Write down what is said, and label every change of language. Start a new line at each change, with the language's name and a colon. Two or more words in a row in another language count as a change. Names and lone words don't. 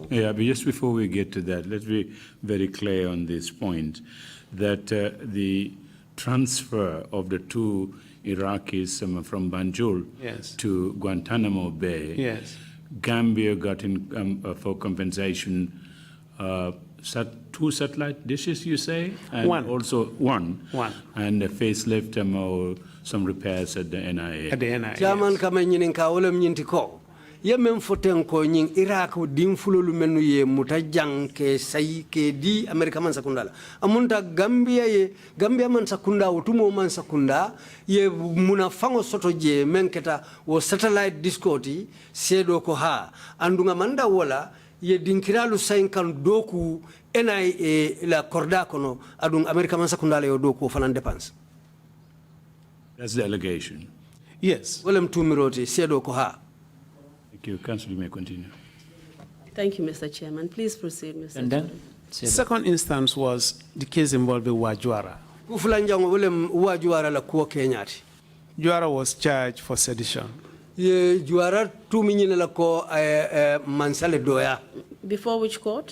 English: Yeah, but just before we get to that, let's be very clear on this point, that the transfer of the two Iraqis from Banjul to Guantanamo Bay, Gambia got in for compensation two satellite dishes, you say? And one. Also one. And a facelift or some repairs at the NIA. At the NIA.
Mandingo: Chairman kamenyin ka olem nyinti ko. Ye mem foten ko nyin Iraq dim fulolu menu ye mutajang ke sai ke di America man sakunda. Amunta Gambia man sakunda utumo man sakunda ye munafango soto je menketa wo
English: satellite discoti
Mandingo: sedo ko ha andunga manda wala ye dinkiralu sainkan doku NIA la korda kono adung America man sakunda le doku fanan dépense.
English: That's the allegation. Yes.
Mandingo: Wolem tumiroti sedo ko ha.
English: Thank you. Council, you may continue. Thank you, Mr. Chairman. Please proceed, Mr. And then, the second instance was the case involving Wajuara. Juara was charged for sedition. Before which court?